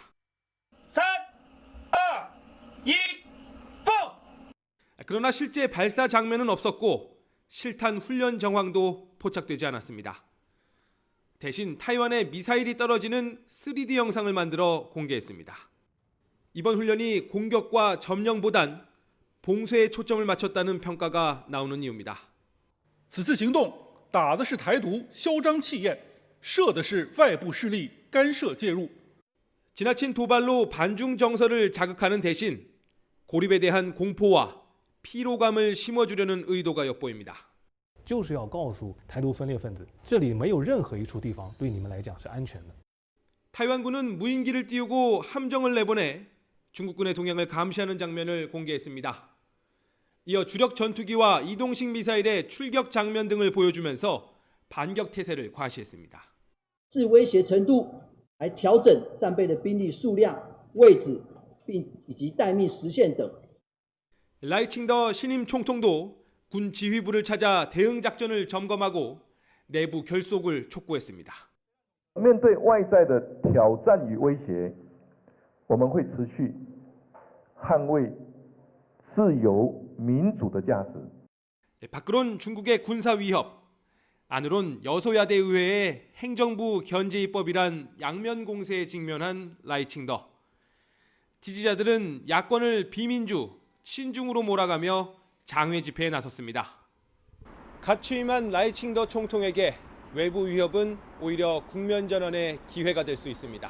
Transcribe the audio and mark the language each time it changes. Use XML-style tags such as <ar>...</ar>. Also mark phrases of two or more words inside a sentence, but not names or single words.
<ko>3, 2, 1, 그러나 실제 발사 장면은 없었고 실탄 훈련 정황도 포착되지 않았습니다. 대신 타이완에 미사일이 떨어지는 3D 영상을 만들어 공개했습니다. 이번 훈련이 공격과 점령보단 봉쇄에 초점을 맞췄다는 평가가 나오는 이유입니다.</ko> <zh>此次行动打的是台独嚣张气焰，射的是外部势力干涉介入。</zh> <ko>지나친 도발로 반중 정서를 자극하는 대신 고립에 대한 공포와 피로감을 심어주려는 의도가 엿보입니다.</ko> <zh>就是要告诉台独分裂分子，这里没有任何一处地方对你们来讲是安全的。</zh> <ko>타이완군은 무인기를 띄우고 함정을 내보내 중국군의 동향을 감시하는 장면을 공개했습니다. 이어 주력 전투기와 이동식 미사일의 출격 장면 등을 보여주면서 반격 태세를 과시했습니다.</ko> <zh>自威胁程度来调整战备的兵力数量、位置，以及待命时限等。</zh> <ko>라이칭더 신임 총통도 군 지휘부를 찾아 대응 작전을 점검하고 내부 결속을 촉구했습니다.</ko> <zh>面对外在的挑战与威胁，我们会持续捍卫自由民主的价值。</zh> <ko>밖으론 중국의 군사 위협, 안으론 여소야대 의회의 행정부 견제 입법이란 양면 공세에 직면한 라이칭더. 지지자들은 야권을 비민주, 친중으로 몰아가며 장외 집회에 나섰습니다. 갓 취임한 라이칭더 총통에게 외부 위협은 오히려 국면 전환의 기회가 될 수 있습니다.</ko>